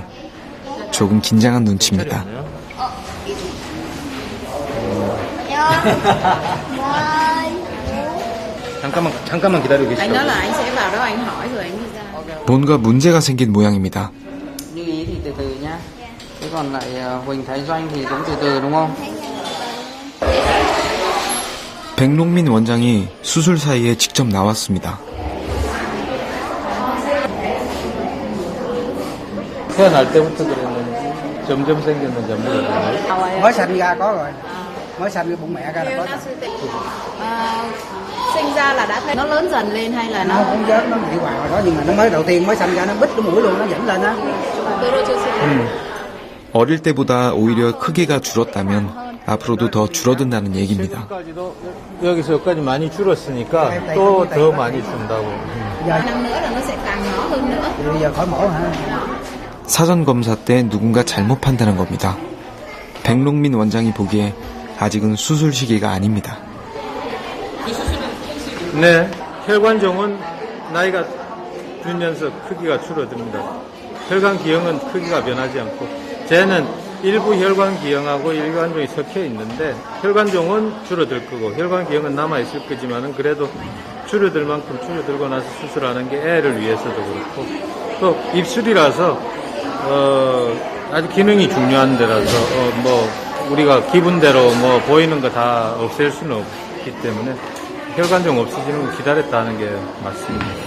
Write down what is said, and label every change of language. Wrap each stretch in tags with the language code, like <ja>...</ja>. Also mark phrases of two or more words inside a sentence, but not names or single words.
<ko>조금 긴장한 눈치입니다. 잠깐만 기다리고 계시죠.</ko> <vi>Anh nói là anh sẽ vào đó anh hỏi rồi anh đi ra.</vi> <ko>뭔가 문제가 생긴 모양입니다.</ko> <vi>Như ý thì từ từ nhá. Thế còn lại Huỳnh Thái Doanh thì cũng từ từ đúng không?</vi> <ko>백롱민 원장이 수술 사이에 직접 나왔습니다. 태어날 때부터 그랬는지 점점 생겼는지 안 모르겠네요.</ko> <vi>Mới sanh ra có rồi. Mới sanh cái bụng mẹ ra là có rồi. Sinh ra là đã thấy nó lớn dần lên hay là Nó không dớt, nó bị hoài hồi đó nhưng mà nó mới đầu tiên mới sanh ra nó bít cái mũi luôn, nó dẫn lên á.</vi> <ko>어릴 때보다 오히려 크기가 줄었다면 앞으로도 더 줄어든다는 얘기입니다. 여기서 여기까지 많이 줄었으니까 또 더 많이 준다고.</ko> <vi>năm nữa là nó sẽ càng nhỏ hơn nữa. Bây giờ khỏi mổ hả?</vi> <ko>사전 검사 때 누군가 잘못 판단한 겁니다. 백롱민 원장이 보기에 아직은 수술 시기가 아닙니다. 네, 혈관종은 나이가 들면서 크기가 줄어듭니다. 혈관 기형은 크기가 변하지 않고, 쟤는 일부 혈관 기형하고 혈관종이 섞여 있는데 혈관종은 줄어들 거고 혈관 기형은 남아 있을 거지만은 그래도 줄어들 만큼 줄어들고 나서 수술하는 게 애를 위해서도 그렇고 또 입술이라서 아주 기능이 중요한 데라서 뭐 우리가 기분대로 뭐 보이는 거 다 없앨 수는 없기 때문에 혈관종 없어지는 거 기다렸다 하는 게 맞습니다.</ko>